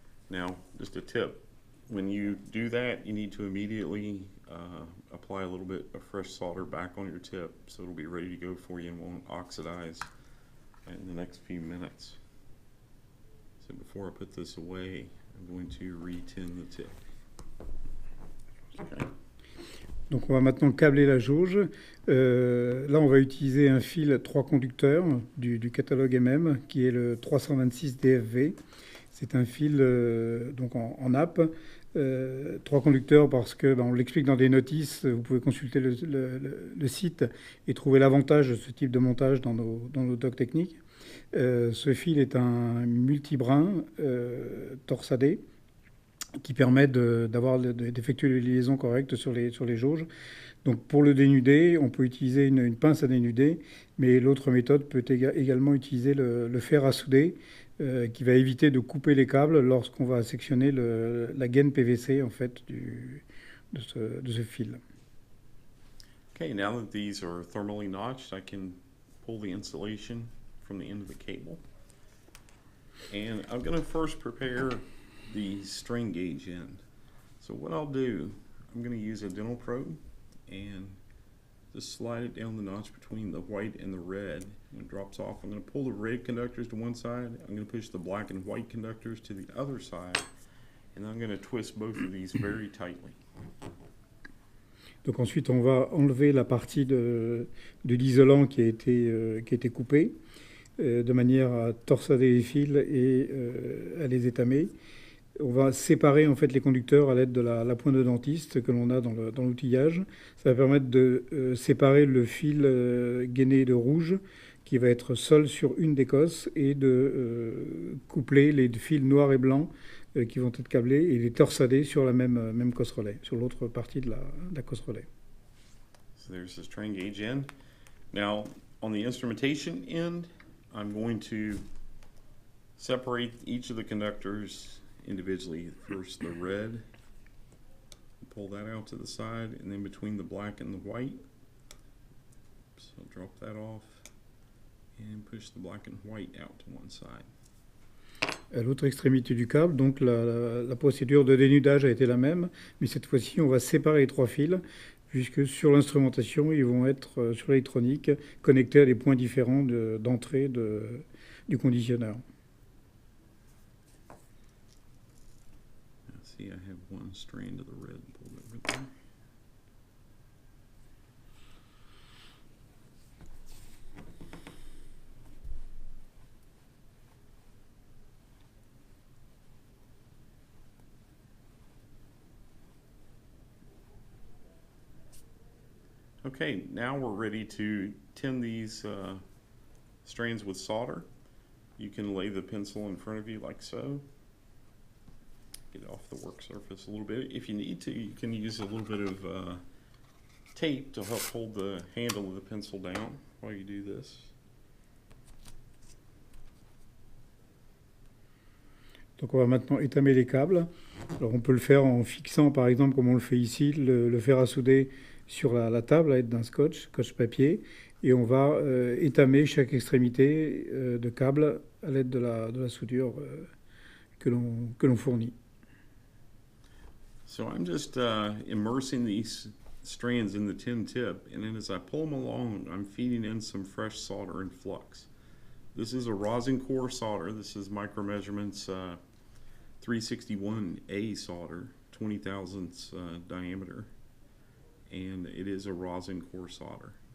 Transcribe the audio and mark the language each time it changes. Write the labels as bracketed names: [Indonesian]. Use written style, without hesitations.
[English] Now, just a tip, when you do that, you need to immediately apply a little bit of fresh solder back on your tip so it'll be ready to go for you and won't oxidize in the next few minutes. So before I put this away, I'm going to re-tin the tip. Okay. [French] Donc on va maintenant câbler la jauge. Là on va utiliser un fil 3 conducteurs du catalogue MM qui est le 326 DFV. C'est un fil donc en nappe, 3 conducteurs parce que on l'explique dans des notices, vous pouvez consulter le site et trouver l'avantage de ce type de montage dans nos docs techniques. Ce fil est un multibrin torsadé qui permet d'effectuer les liaisons correctes sur les jauges. Donc pour le dénuder, on peut utiliser une pince à dénuder, mais l'autre méthode peut également utiliser le fer à souder, qui va éviter de couper les câbles lorsqu'on va sectionner la gaine PVC en fait de ce fil. [English] Okay, now that these are thermally notched, I can pull the insulation from the end of the cable. And I'm going to first prepare the strain gauge end. So what I'll do, I'm going to use a dental probe and just slide it down the notch between the white and the red, and it drops off. I'm going to pull the red conductors to one side, I'm going to push the black and white conductors to the other side, and I'm going to twist both of these very tightly. [French] Donc ensuite on va enlever la partie de l'isolant qui a été coupée, de manière à torsader les fils et à les étamer. On va séparer en fait les conducteurs à l'aide de la pointe de dentiste que l'on a dans l'outillage. Ça va permettre de séparer le fil gainé de rouge qui va être seul sur une des cosses et de coupler les fils noirs et blancs qui vont être câblés et les torsader sur la même cosse relais, sur l'autre partie de la cosse relais. [English] So there's the strain gauge end. Now, on the instrumentation end, I'm going to separate each of the conductors individually. First the red, pull that out to the side, and then between the black and the white. So drop that off and push the black and white out to one side. [French] À l'autre extrémité du câble, donc la procédure de dénudage a été la même, mais cette fois-ci on va séparer les trois fils, puisque sur l'instrumentation ils vont être sur l'électronique connectés à des points différents d'entrée du conditionneur. [English] See, I have one strand of the red pulled over there. Okay, now we're ready to tin these strands with solder. You can lay the pencil in front of you like so. Get it off the work surface a little bit. If you need to, you can use a little bit of tape to help hold the handle of the pencil down while you do this. [French] Donc on va maintenant étamer les câbles. Alors on peut le faire en fixant par exemple comme on le fait ici, le fer à souder sur la table à l'aide d'un scotch papier, et on va étamer chaque extrémité de câble à l'aide de la soudure que l'on fournit. [English] So I'm just immersing these strands in the tin tip, and then as I pull them along, I'm feeding in some fresh solder and flux. This is a rosin core solder. This is Micromeasurements 361A solder, 20 thousandths diameter, and it is a rosin core solder.